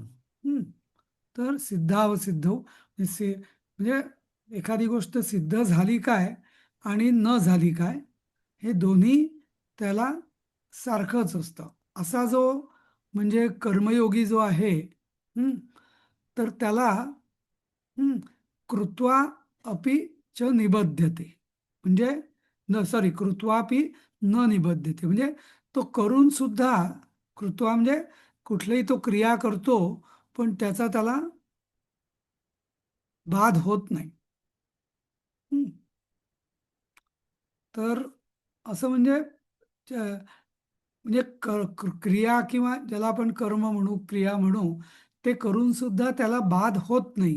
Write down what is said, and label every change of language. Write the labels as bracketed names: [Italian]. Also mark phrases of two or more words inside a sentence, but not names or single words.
[Marathi] तर सिद्धावसिद्धौ म्हणजे एखादी गोष्ट सिद्ध झाली काय आणि न झाली काय, हे दोन्ही त्याला सारखंच असतं. असा जो म्हणजे कर्मयोगी जो आहे, तर त्याला [Sanskrit] कृत्वा अपि च निबध्यते, [Marathi] म्हणजे सॉरी, [Sanskrit] कृत्वापि न निबध्यते, [Marathi] म्हणजे तो करून सुद्धा, कृत्वा म्हणजे कुठलीही तो क्रिया करतो पण त्याचा त्याला बाध होत नाही. हं. तर असं म्हणजे म्हणजे क्रिया किंवा ज्याला आपण कर्म म्हणू, क्रिया म्हणू, ते करून सुद्धा त्याला बाध होत नाही.